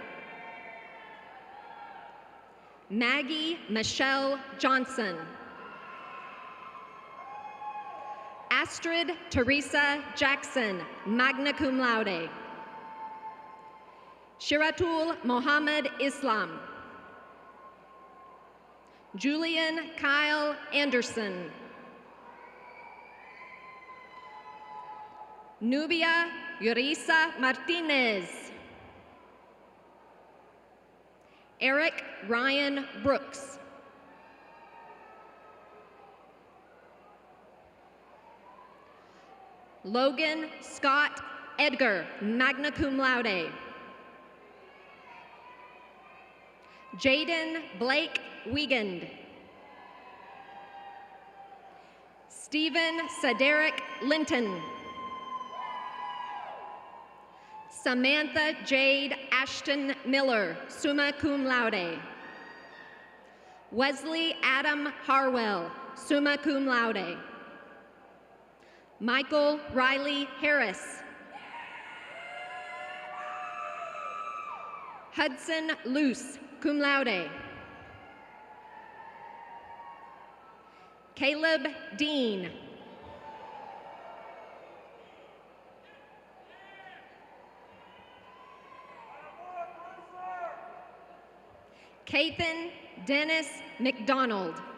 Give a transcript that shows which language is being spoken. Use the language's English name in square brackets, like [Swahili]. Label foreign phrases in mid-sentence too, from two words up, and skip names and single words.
[English] Maggie Michelle Johnson. Astrid Teresa Jackson, [Latin] magna cum laude. [English] Shiratul Mohammed Islam. Julian Kyle Anderson. Nubia Yurisa Martinez. Eric Ryan Brooks. Logan Scott Edgar, [Latin] magna cum laude. [English] Jaden Blake Wiegand. Stephen Cedric Linton. Samantha Jade Ashton Miller, [Latin] summa cum laude. [English] Wesley Adam Harwell, [Latin] summa cum laude. [English] Michael Riley Harris. Hudson Luce, [Latin] cum laude. [English] Caleb Dean. Kathan Dennis McDonald.